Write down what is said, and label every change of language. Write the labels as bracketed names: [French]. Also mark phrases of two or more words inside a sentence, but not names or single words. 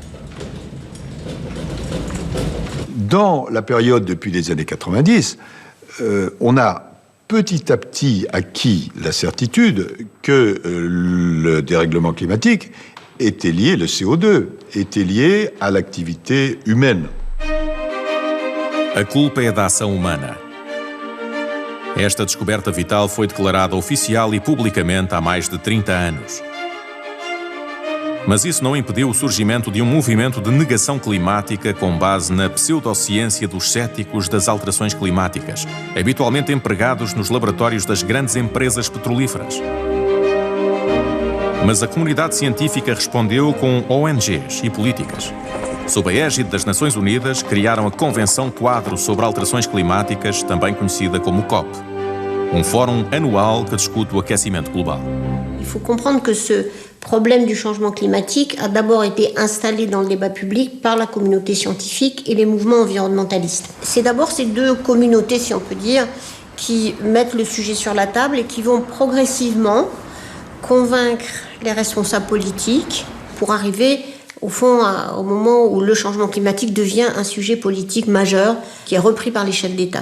[French] Dans la période depuis les années 90, on a petit à petit acquis la certitude que le dérèglement climatique était lié, le CO2, était lié à l'activité humaine. [Portuguese] A culpa é da ação humana. Esta descoberta vital foi declarada oficial e publicamente há mais de 30 anos. Mas isso não impediu o surgimento de um movimento de negação climática com base na pseudociência dos céticos das alterações climáticas, habitualmente empregados nos laboratórios das grandes empresas petrolíferas. Mas a comunidade científica respondeu com ONGs e políticas. Sob a égide das Nações Unidas, criaram a Convenção Quadro sobre Alterações Climáticas, também conhecida como COP, um fórum anual que discute o aquecimento global. [French] Il faut comprendre que ce problème du changement climatique a d'abord été installé dans le débat public par la communauté scientifique et les mouvements environnementalistes. C'est d'abord ces deux communautés, si on peut dire, qui mettent le sujet sur la table et qui vont progressivement convaincre les responsables politiques pour arriver au fond au moment où le changement climatique devient un sujet politique majeur qui est repris par les chefs d'État.